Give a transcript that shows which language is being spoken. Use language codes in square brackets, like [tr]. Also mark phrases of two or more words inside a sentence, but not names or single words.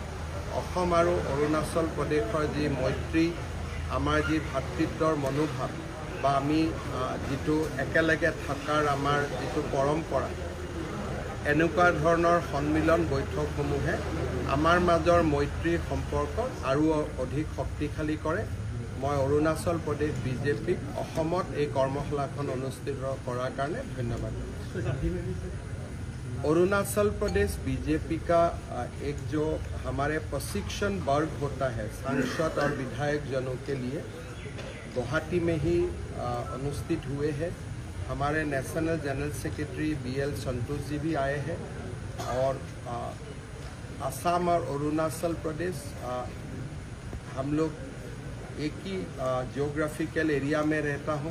[as] অসম আৰু অৰুণাচল প্ৰদেশৰ যি মৈত্ৰী, আমাৰ যি ভাতৃত্বৰ মনোভাৱ বা আমি যিটো একেলগে থকাৰ আমাৰ যিটো পৰম্পৰা, এনেকুৱা ধৰণৰ সন্মিলন বৈঠকসমূহে আমাৰ মাজৰ মৈত্ৰীৰ সম্পৰ্ক আৰু অধিক শক্তিশালী কৰে। মই অৰুণাচল প্ৰদেশ বিজেপিক অসমত এই কৰ্মশালাখন অনুষ্ঠিত কৰাৰ কাৰণে ধন্যবাদ। [hi] अरुणाचल प्रदेश बीजेपी का एक जो हमारे प्रशिक्षण वर्ग होता है सांसद और विधायक जनों के लिए गुवाहाटी में ही अनुष्ठित हुए हैं। हमारे [en] national general secretary [hi] BL संतोष जी भी आए हैं और असम और अरुणाचल प्रदेश हम लोग एक ही [en] geographical area [hi] में रहता हूँ।